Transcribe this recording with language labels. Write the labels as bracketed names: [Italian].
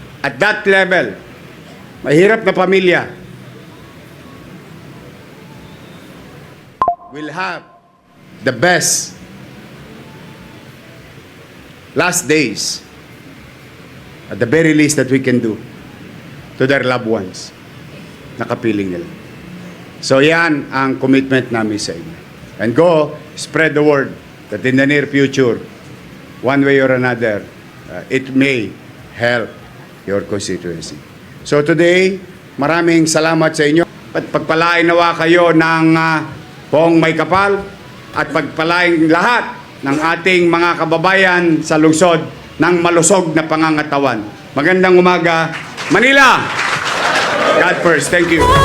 [English] At that level, mahirap na pamilya will have the best last days at the very least that we can do to their loved ones. [Filipino] Nakapiling nila. So yan ang commitment namin sa inyo. [English] And go, spread the word that in the near future, one way or another, it may help your constituency. [Filipino] So today, maraming salamat sa inyo. At pagpalain nawa kayo ng pong may kapal at pagpalain lahat ng ating mga kababayan sa lungsod ng malusog na pangangatawan. [English] Magandang umaga, Manila! God first. Thank you.